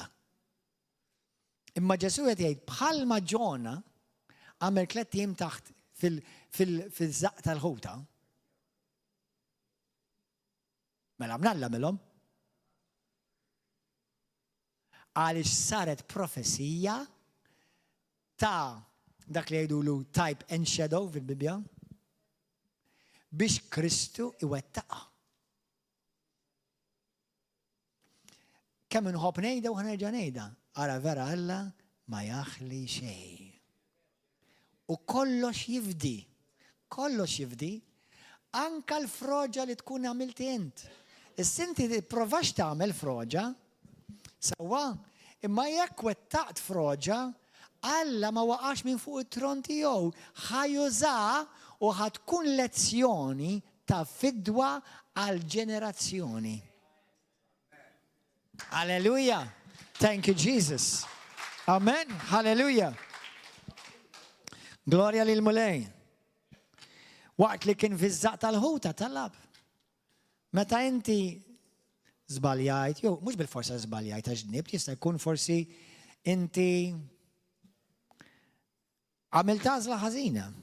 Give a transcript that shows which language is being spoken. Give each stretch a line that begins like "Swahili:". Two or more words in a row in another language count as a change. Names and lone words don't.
Maltese: Imma Ġesu qed jgħid bħalma Ġona għamel 3 ijiem taħt fil-żaq tal-ħuta. Mela mnalla milhom. Għaliex saret profesija ta' dak li jgħidulu
English: type and shadow
Maltese: fil-Bibja biex Kristu iwettaqa. Kemm inħobb ngħidha u ħanerġa' ngħidha, ara vera Alla ma jaħli xejn. U kollox jifdi, anka l-froġa li tkun għamilt int. Is-sinti tipprovax tagħmel froġa, sewwa, imma jekk wettaqt froġa, Alla ma waqax minn fuq it-tron tiegħu, ħajuża u ħatkun lezzjoni ta' fidwa għal ġenerazzjoni. Alleluja.
English: Thank you, Jesus.
Maltese: Amen. Halleluja. Gloria lil mulej. Waqt li kien fiż-żaq tal-ħuta talab. Meta inti żbaljajt, jew mhux bil-forsa żbaljajt għax ġnibt, jista' jkun forsi inti għamilt għażla ħażina.